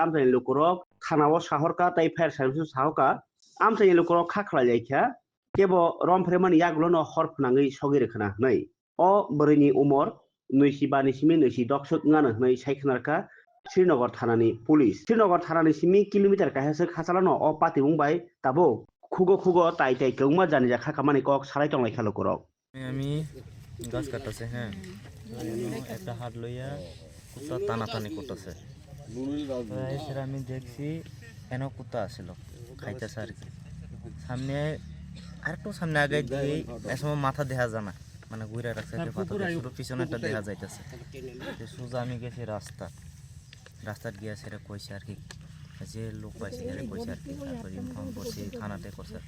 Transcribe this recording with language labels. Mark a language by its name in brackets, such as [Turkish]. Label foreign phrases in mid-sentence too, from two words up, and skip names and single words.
[Kok Borok] आमचानि लुकरक थानाव साहरका ताई फायर सार्भिस साहका आमचानि लुकरक खाख्लायलायखा केबो रमफ्रेमानि यागुलनो हरफनाङै सगिरेखना नै अ बोरैनि उमर नैजिबा निसिमि नैजिदक सोङानो नै सायखनारका श्रीनगर थानानि पुलिस श्रीनगर थानानि सिमि किलोमिटार काहेसो खासालानो अ पाति बुंबाय ताबो खुगो खुगो ताई ताई गौमा जानि जा खाखामानि कक साराय टंलाय खालो करक [Bangla] আমি গাছ কাটতেছে হ্যাঁ একটা হাত লইয়া কুত্তা টানাটানি করতেছে সেটা আমি দেখছি এন কুত্তা আসছিল খাইতেছে আর কি সামনে আরেকটু সামনে আগে দিয়ে এসময় মাথা দেখা যায় না মানে ঘুরে রাখছে শুধু পিছনে একটা দেখা যাইতেছে সোজা আমি গেছি রাস্তার গিয়া সেটা কইছে আর কি যে লোক পাইছে সেটা কইছে আর কি তারপর ইনফর্ম করছি থানাতে করছে আর কি